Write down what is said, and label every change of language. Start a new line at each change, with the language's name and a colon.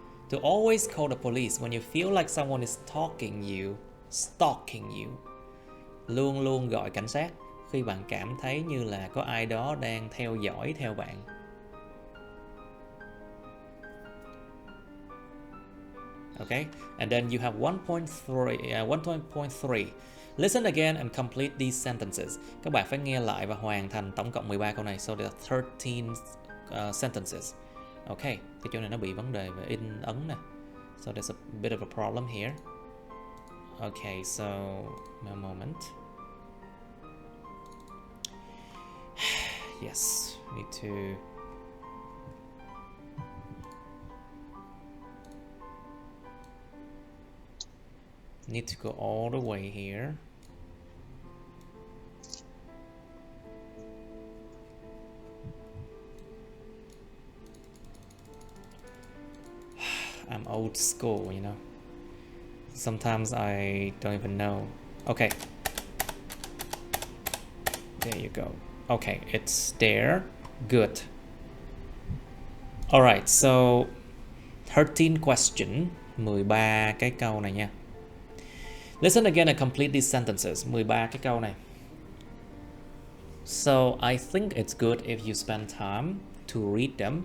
English: To always call the police when you feel like someone is stalking you.
Vietnamese: Luôn luôn gọi cảnh sát khi bạn cảm thấy như là có ai đó đang theo dõi theo bạn.
English: Okay, and then you have 1.3. Listen again and complete these sentences.
Vietnamese: Các bạn phải nghe lại và hoàn thành tổng cộng 13 câu này.
English: So there are 13 sentences.
Vietnamese: Okay, cái chỗ này nó bị vấn đề về in ấn nè.
English: So there's a bit of a problem here. Okay, so a moment. Yes, need to go all the way here. I'm old school, you know. Sometimes I don't even know. Okay. There you go. Okay, it's there. Good. Alright, so 13 question,
Vietnamese: 13 cái câu này nha.
English: Listen again and complete these sentences.
Vietnamese: 13 cái câu này.
English: So I think it's good if you spend time to read them.